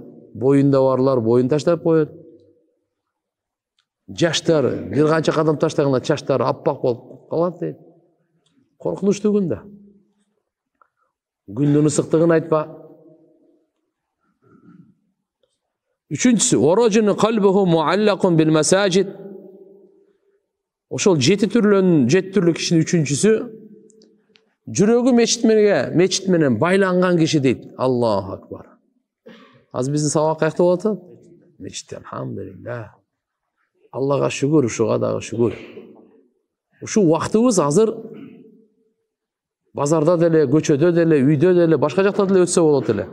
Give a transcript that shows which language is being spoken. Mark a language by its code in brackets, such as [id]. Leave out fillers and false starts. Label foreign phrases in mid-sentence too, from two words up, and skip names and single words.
[ky] Боюнда барлар боюн таштап коет. Жаштар бир канча кадам таштаганда чачтары аппак болуп калат дейт. Коркунучтуу күн да. Күндүн ысыктыгын айтпа. Үчүнчүсү, [ar] ورجل قلبه معلق بالمساجد. [ky] Ошол 7 түрлүү кишинин үчүнчүсү жүрөгү мечит менен байланган киши дейт. [ar] الله أكبر. [ky] Азыр биздин сабак каякта болот атат? Мечитте, алхамдулилlah. Аллага шүгүр, ушуга дагы шүгүр. Ушу убактыбыз азыр базарда деле, көчөдө деле, үйдө деле, башка жакта деле өтсө болот эле.